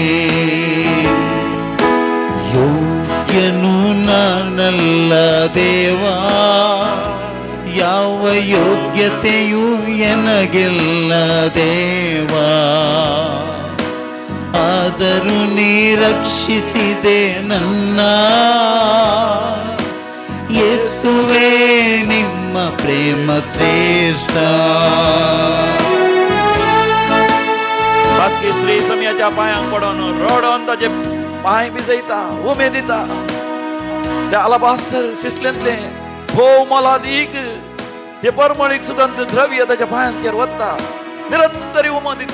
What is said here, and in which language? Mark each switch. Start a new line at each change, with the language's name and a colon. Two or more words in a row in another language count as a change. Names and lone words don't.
Kannada: ಯೋಗ್ಯನು ನಾನಲ್ಲ ದೇವಾ, ಯಾವ ಯೋಗ್ಯತೆಯೂ ಎನಗಿಲ್ಲ ದೇವಾ. ಆದರೂ ನೀ ರಕ್ಷಿಸಿದೆ ನನ್ನ. ಯೇಸುವೆ ನಿಮ್ಮ ಪ್ರೇಮ ಶ್ರೇಷ್ಠ.
Konkani: बातकी स्त्री सम्याच्या पायांक पडून रडोन ताचे पांय भिजयता, उमेद दिता. त्या अलाबास्टर सिसलेंतले भोव मोलादीक ते परमळीक सुगंध द्रव्य ताच्या पांयांचेर वता, निरंतरी उमो दिता.